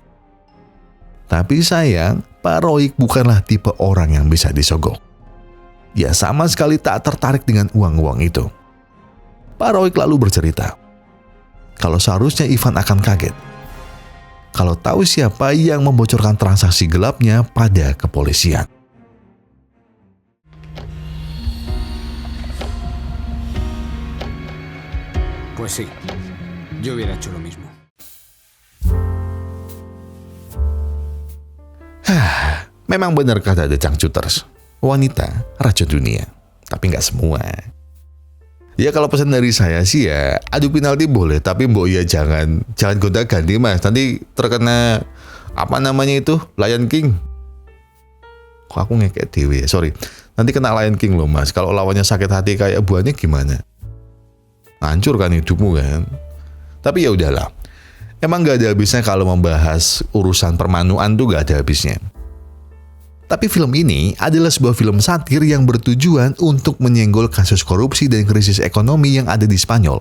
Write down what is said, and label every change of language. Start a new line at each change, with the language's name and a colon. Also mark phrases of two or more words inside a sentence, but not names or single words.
Indonesian: Tapi sayang, Pak Roig bukanlah tipe orang yang bisa disogok. Dia sama sekali tak tertarik dengan uang-uang itu. Pak Roig lalu bercerita, kalau seharusnya Ivan akan kaget kalau tahu siapa yang membocorkan transaksi gelapnya pada kepolisian.
Spanish: Pues sí, yo hubiera hecho lo mismo.
Indonesian: Memang benar kata The Changcuters, wanita racun dunia, tapi nggak semua. Ya kalau pesan dari saya sih ya, adu penalti boleh, tapi
Javanese: mbok ya
Indonesian: jangan gonta-ganti mas. Nanti terkena apa namanya itu, Lion King.
Javanese: Kok aku ngekek dewe ya, sorry.
Indonesian: Nanti kena Lion King loh mas. Kalau lawannya sakit hati kayak buahnya gimana? Hancur kan hidupmu kan. Tapi ya udahlah. Emang gak ada habisnya kalau membahas urusan permanuan tuh gak ada habisnya. Tapi film ini adalah sebuah film satir yang bertujuan untuk menyenggol kasus korupsi dan krisis ekonomi yang ada di Spanyol.